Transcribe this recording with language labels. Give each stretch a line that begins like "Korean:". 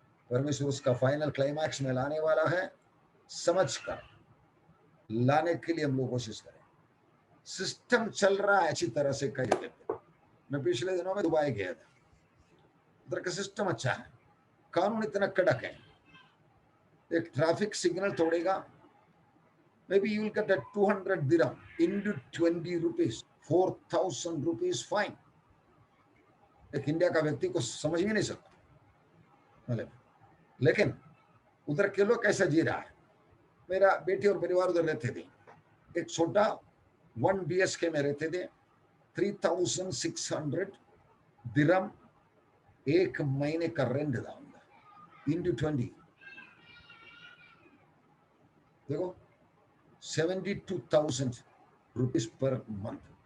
Hindi: परमेश्वर उसका final climax में लाने वाला है, समझ कर लाने के लिए हम लोग कोशिश करें। सिस्टम चल रहा है अच्छी तरह से कई जगह। मैं पिछले दिनों में दुबई गया था, उधर का सिस्टम अच्छा है, कानून इतना कड़क है, एक traffic signal तोड़ेगा,
English: maybe you will get a 200 dirham into 20 rupees, 4,000 rupees fine.
Hindi: एक इंडिया का व्यक्ति को समझ भी नहीं सकता, मतलब लेकिन उधर के लोग कैसा जी रहा है। मेरा बेटी और परिवार उधर रहते थे, एक छोटा 1 BHK में रहते थे, 3,600 दिरहम एक महीने का रेंट था उनका, इंटू 20 देखो 72,000
English: Rupees per month.